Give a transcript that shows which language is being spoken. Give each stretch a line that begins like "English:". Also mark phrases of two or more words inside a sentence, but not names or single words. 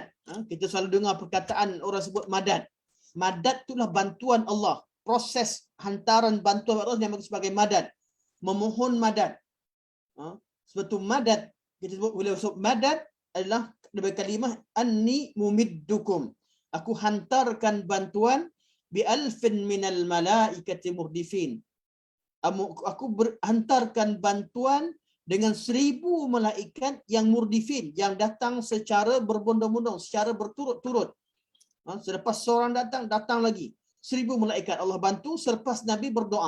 Malay: Kita selalu dengar perkataan orang sebut madad. Madad itulah bantuan Allah. Proses hantaran bantuan Allah yang sebagai madad. Memohon madad. Sebab tu madad, kita sebut, bila sebut madad adalah dari kalimah
Arabic: أني ممدكم.
Malay: Aku hantarkan bantuan
Arabic: بألف من الملائكة مردفين.
Malay: Aku hantarkan bantuan dengan 1000 malaikat yang murdifin, yang datang secara berbondong-bondong, secara berturut-turut. Selepas seorang datang lagi 1000 malaikat Allah bantu selepas Nabi berdoa.